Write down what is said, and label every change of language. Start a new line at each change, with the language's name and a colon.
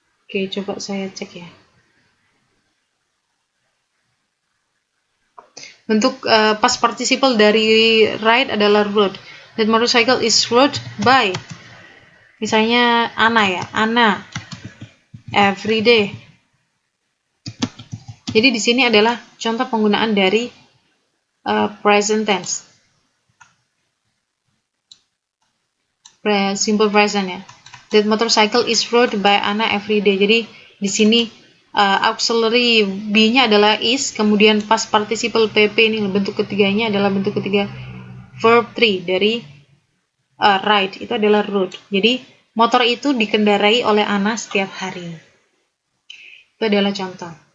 Indonesian: Oke, coba saya cek ya. Bentuk past participle dari ride adalah rode.
English: That motorcycle is rode by.
Indonesian: Misalnya Anna ya, Anna
English: every day.
Indonesian: Jadi di sini adalah contoh penggunaan dari present tense.
English: Simple present ya. That motorcycle is rode by Anna every day.
Indonesian: Jadi di sini auxiliary B-nya adalah is, kemudian past participle PP ini bentuk ketiganya adalah bentuk ketiga verb 3 dari ride, itu adalah rode. Jadi motor itu dikendarai oleh Anna setiap hari. Itu adalah contoh.